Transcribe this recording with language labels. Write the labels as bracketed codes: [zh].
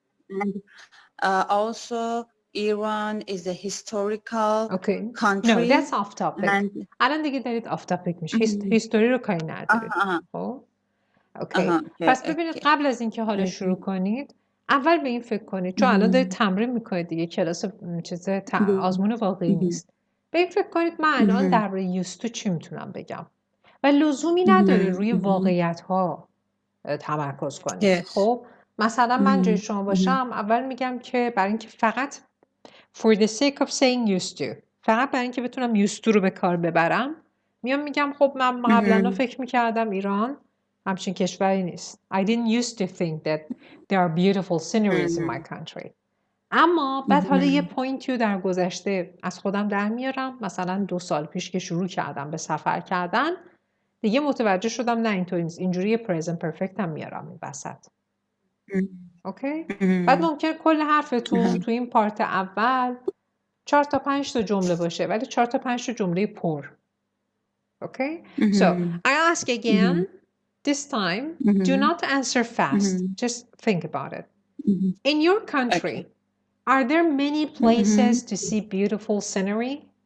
[en] And also Iran is a historical country. No, that's off topic. [fa] الان دیگه دارید off topic میشه. هیستوری رو کاری ندارید. اوکی. پس ببینید قبل از اینکه حالا شروع کنید اول به این فکر کنید، چون الان دارید تمرین میکنید دیگه، کلاس آزمون واقعی نیست. به این فکر کنید من الان درباره یوستو چی میتونم بگم و لزومی نداره روی واقعیت ها تمرکز کنید. خب مثلا من جای شما باشم اول میگم که برای اینکه فقط [en] for the sake of saying used to، [fa] فقط برای اینکه بتونم used to رو به کار ببرم میگم خب من قبلا فکر میکردم ایران همچین کشوری نیست. [en] I didn't used to think that there are beautiful sceneries in my country. [fa] اما بعد حالا یه پوینتی رو در گذشته از خودم در میارم، مثلا 2 سال پیش که شروع کردم به سفر کردن دیگه متوجه شدم نه اینطوری نیست، اینجوری present perfect هم میارم این وسط. اوکی؟ بعد ممکن کل حرفتون تو این پارت اول 4 تا 5 تا جمله باشه ولی 4 تا 5 تا جمله پر. [en] Okay? So, I ask again, this time, do not answer fast. Just think about it. In your country, are there many places to see beautiful scenery?